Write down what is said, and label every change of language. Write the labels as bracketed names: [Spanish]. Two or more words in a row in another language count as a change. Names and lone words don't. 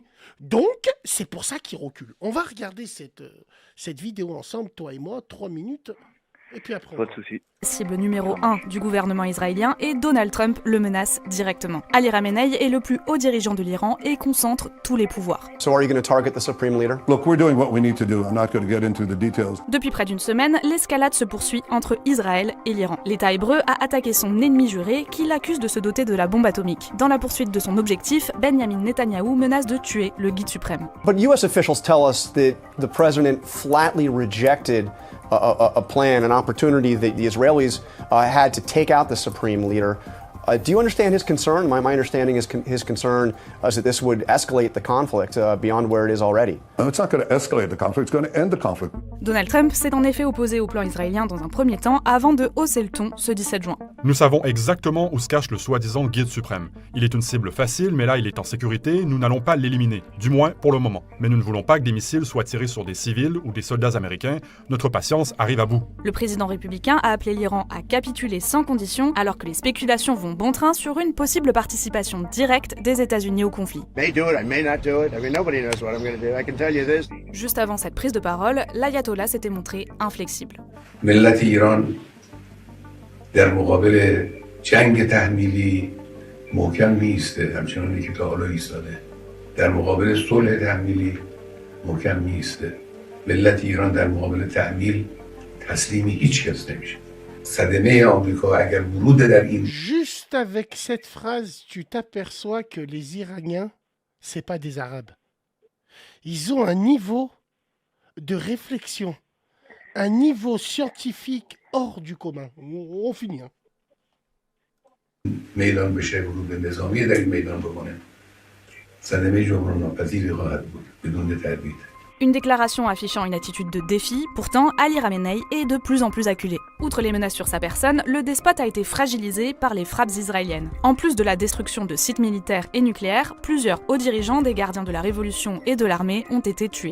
[French] Donc, c'est pour ça qu'ils reculent. On va regarder cette vidéo ensemble, toi et moi, 3 minutes. Et puis après, Pas de souci. Cible numéro 1 du gouvernement israélien et Donald Trump le menace directement. Ali Khamenei est le plus haut dirigeant de l'Iran et concentre tous les pouvoirs. [English] So are you going to target the supreme leader? Look, we're doing what we need to do. I'm not going to get into the details. [French] Depuis près d'une semaine, l'escalade se poursuit entre Israël et l'Iran. L'État hébreu a attaqué son ennemi juré qui l'accuse de se doter de la bombe atomique. Dans la poursuite de son objectif, Benjamin Netanyahou menace de tuer le guide suprême. [English] But U.S. officials tell us that the president flatly rejected a plan, an opportunity that the Israelis had to take out the supreme leader. Do you understand his concern? My understanding is his concern is that this would escalate the conflict beyond where it is already. It's not going to escalate the conflict, it's going to end the conflict. [French] Donald Trump s'est en effet opposé au plan israélien dans un premier temps avant de hausser le ton ce 17 juin. Nous savons exactement où se cache le soi-disant guide suprême. Il est une cible facile, mais là il est en sécurité, nous n'allons pas l'éliminer, du moins pour le moment. Mais nous ne voulons pas que des missiles soient tirés sur des civils ou des soldats américains. Notre patience arrive à bout. Le président républicain a appelé l'Iran à capituler sans condition, alors que les spéculations vont bon train sur une possible participation directe des États-Unis au conflit. Juste avant cette prise de parole, l'ayatollah s'était montré inflexible. [Persian] ملت ایران در مقابل جنگ تحمیلی محکم میایسته همچنانی که تا حالا ایستاده در مقابل صلح تحمیلی محکم میایسته ملت ایران در مقابل تحمیل تسلیم هیچ کس نمیشه صدمه آمریکا اگر ورود در این [French] Juste avec cette phrase, tu t'aperçois que les Iraniens, c'est pas des Arabes. Ils ont un niveau de réflexion, un niveau scientifique hors du commun. On finit. Hein. [Persian] میدان بشه ورود نظامی در این میدان بکنه صدمه جبران ناپذیری خواهد بود بدون تردید. [French] Une déclaration affichant une attitude de défi, pourtant Ali Khamenei est de plus en plus acculé. Outre les menaces sur sa personne, le despote a été fragilisé par les frappes israéliennes. En plus de la destruction de sites militaires et nucléaires, plusieurs hauts dirigeants des gardiens de la Révolution et de l'armée ont été tués.